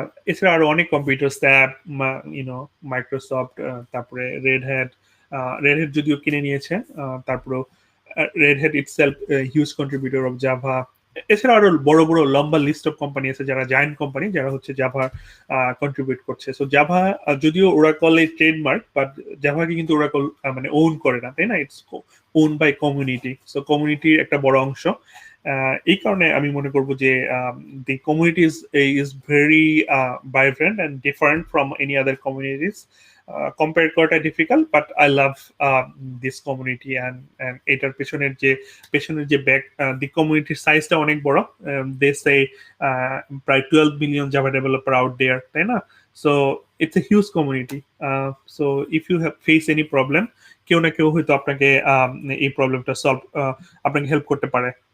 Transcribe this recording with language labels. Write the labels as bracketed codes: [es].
[bn] এছাড়া আরো অনেক কম্পিউটার স্ট্যাপ, মাইক্রোসফট, তারপরে রেড হ্যাট যদিও কিনে নিয়েছে, তারপরে red hat [en] Itself huge contributor of Java. [bn] এছাড়া আরো বড় বড় লম্বা লিস্ট অফ কোম্পানি আছে যারা জায়ান্ট কোম্পানি, যারা হচ্ছে জাভা কন্ট্রিবিউট করছে। সো জাভা যদিও ওরাকল এই ট্রেডমার্ক, বাট জাভাকে কিন্তু ওরাকল মানে ওন করে না, তাই না? [en] it's own by community, so [bn] কমিউনিটির একটা বড় অংশ। এই কারণে আমি মনে করব যে [en] the community is very vibrant and different from any other communities. [bn] Compare করাটা difficult, [en] but I love this community and [bn] এটার পেছনের যে ব্যাক দি কমিউনিটির সাইজটা অনেক বড়। [en] they say প্রায় 12 million Java developer out there, [bn] তাই না? [en] So it's a huge community. So if you have face any problem, [bn] কেউ না কেউ হয়তো আপনাকে এই প্রবলেমটা সলভ আপনাকে হেল্প করতে পারে।